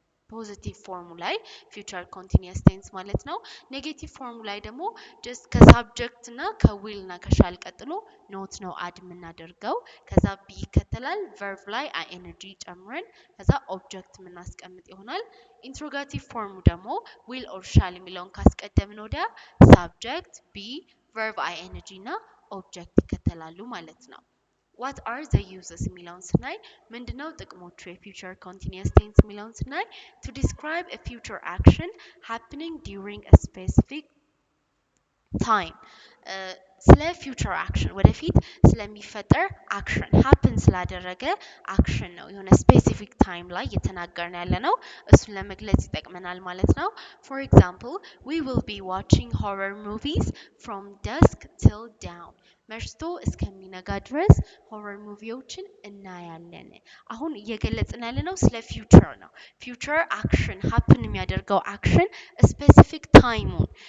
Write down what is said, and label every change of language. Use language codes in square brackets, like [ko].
[am] ፖዚቲቭ ፎርሙ ላይ ፊውቸር ኮንቲኒየስ ቴንስ ማለት ነው። ኔጌቲቭ ፎርሙ ላይ ደግሞ ጀስት ከሳብጀክት እና ከዊል እና ከሻል ቀጥሎ ኖት ነው አድ የምናደርገው። ከዛ ቢ ይከተላል። ቨርብ ላይ አይኤንጂ ጨምረን ከዛ ኦብጀክት የምናስቀምጥ ይሆናል። ኢንትሮጋቲቭ ፎርሙ ደግሞ ዊል ኦር ሻል የሚለውን ካስቀደምን ወዲያ ሳብጀክት ቢ ቨርብ አይኤንጂ እና ኦብጀክት ይከተላሉ ማለት ነው። [en] what are the uses [am] የሚለውን ስናይ ምንድነው ጥቅሞቹ? የፊውቸር ኮንቲኒየስ ቴንስ የሚለውን ስናይ [en] to describe a future action happening during a specific time [am] ስለ ፊውቸር አክሽን ወደፊት ስለሚፈጠር አክሽን ሀፕን ስላደረገ አክሽን ነው የሆነ ስፔሲፊክ ታይም ላይ እየተናገርን ያለ ነው። እሱን ለመግለጽ ይጠቅመናል ማለት ነው። [en] ፎር ኤግዛምፕል we will be watching horror movies from dusk till dawn [am] መሽቶ እስከሚነጋ ድረስ ሆረር ሙቪዎችን እናያለን። አሁን እየገለጽን ያለ ነው ስለ ፊውቸር ነው። ፊውቸር አክሽን ሀፕን የሚያደርገው አክሽን ስፔሲፊክ ታይሙን